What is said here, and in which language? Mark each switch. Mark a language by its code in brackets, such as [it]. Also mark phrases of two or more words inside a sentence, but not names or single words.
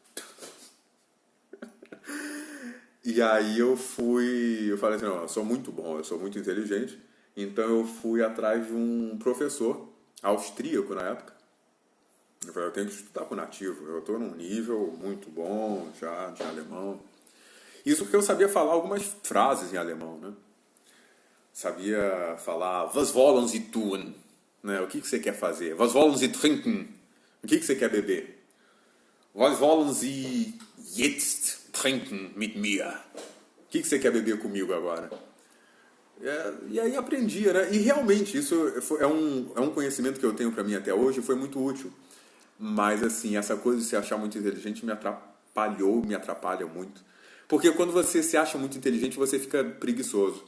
[pt] E aí eu falei assim, não, eu sou muito bom, eu sou muito inteligente, então eu fui atrás de um professor austríaco na época. Eu falei, eu tenho que estudar com nativo, eu estou num nível muito bom já de alemão. Isso porque eu sabia falar algumas frases em alemão, né? Sabia falar, [de] was wollen Sie tun? [pt] Né? O que você quer fazer? [de] Was wollen Sie trinken? [pt] O que você quer beber? [de] Was wollen Sie jetzt trinken mit mir? [pt] O que você quer beber comigo agora? E aí aprendia, né? E realmente, isso é um conhecimento que eu tenho para mim até hoje, foi muito útil. Mas, assim, essa coisa de se achar muito inteligente me atrapalha muito. Porque quando você se acha muito inteligente, você fica preguiçoso.